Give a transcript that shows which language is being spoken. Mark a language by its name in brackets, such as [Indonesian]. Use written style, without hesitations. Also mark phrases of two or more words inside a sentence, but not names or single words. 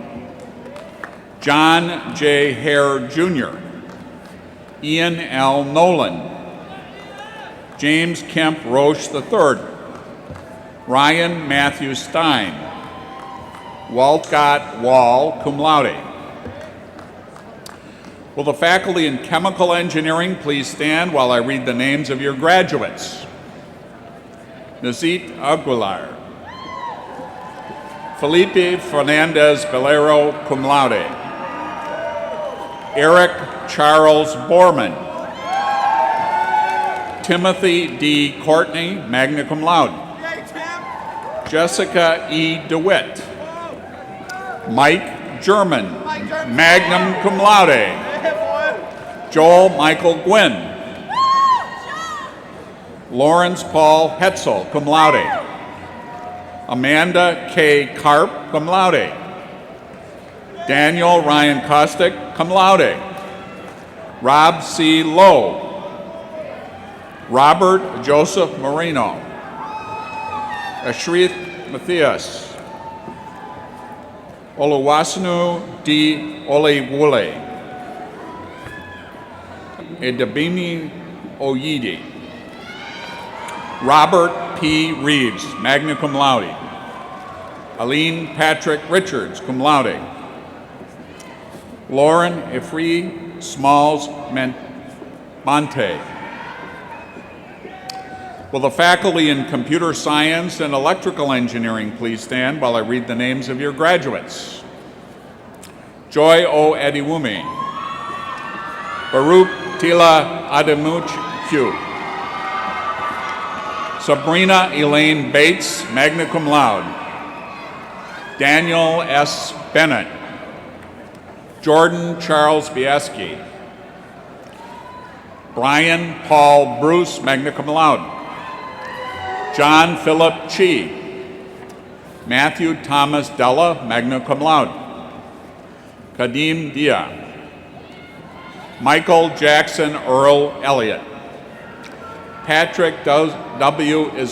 [English] John J. Hare Jr. Ian L. Nolan. James Kemp Roche III. Ryan Matthew Stein. Walcott Wall, [Latin] cum laude. [English] Will the faculty in chemical engineering please stand while I read the names of your graduates? Nazit Aguilar. Felipe Fernandez Valero, [Latin] cum laude. [English] Eric Charles Borman. Timothy D. Courtney, [Latin] magna cum laude. [English] Jessica E. DeWitt. Mike German, [Latin] magna cum laude. [English] Joel Michael Gwynn. Lawrence Paul Hetzel, [Latin] cum laude. [English] Amanda K. Karp, [Latin] cum laude. [English] Daniel Ryan Kostick, [Latin] cum laude. [English] Rob C. Lowe. Robert Joseph Marino. Ashrith Matthias. Oluwasunu D. Olewule. Edabimi Oyidi. Robert P. Reeves, [Latin] magna cum laude. [English] Aline Patrick Richards, [Latin] cum laude. [English] Lauren Ifri Smalls Monte. Will the faculty in computer science and electrical engineering please stand while I read the names of your graduates? Joy O. Adiwumi. Baruch Tila Ademuchu. Sabrina Elaine Bates, [Latin] magna cum laude. [English] Daniel S. Bennett. Jordan Charles Bieski. Brian Paul Bruce, [Latin] magna cum laude. [English] John Philip Chi. Matthew Thomas Della, [Latin] magna cum laude. [English] Kadim Dia. Michael Jackson Earl Elliott. Patrick W.